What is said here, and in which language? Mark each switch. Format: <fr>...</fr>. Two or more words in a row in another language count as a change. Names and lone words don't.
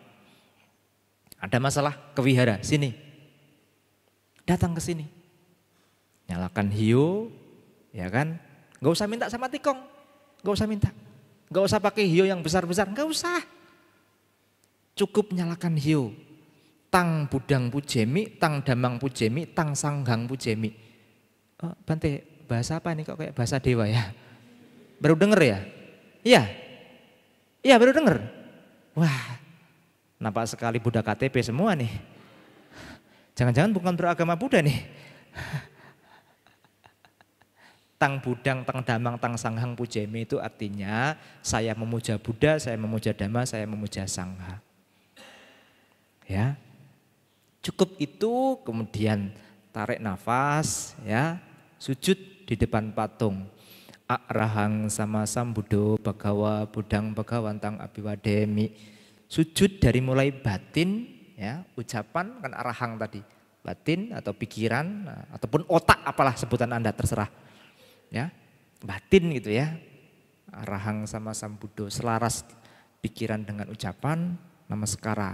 <id>Ada masalah ke wihara, sini. Datang ke sini. Nyalakan hiyo, ya kan? Gak usah minta sama tikong, gak usah minta. Gak usah pakai hiyo yang besar-besar, gak usah. Cukup nyalakan hiyo.</id> <pi>Tang budang pujemi, tang damang pujemi, tang sanggang pujemi.</pi> <id>Bante, bahasa apa ini kok kayak bahasa dewa ya? Baru denger ya? Iya. Iya baru denger. Wah, nampak sekali Buddha KTP semua nih. Jangan-jangan bukan beragama Buddha nih.</id> <pi>Tang budang, tang damang, tang sanghang pujemi</pi> <id>itu artinya saya memuja Buddha, saya memuja Dhamma, saya memuja Sangha. Ya. Cukup itu kemudian tarik nafas ya, sujud di depan patung.</id> <pi>Arahang sama sambudo bagawa budang bagawantang abiwademi.</pi> <id>Sujud dari mulai batin ya, ucapan kan arahang tadi. Batin atau pikiran ataupun otak apalah sebutan Anda terserah. Ya. Batin gitu ya.</id> <pi>Arahang sama sambudo</pi> <id>selaras pikiran dengan ucapan namaskara.</id>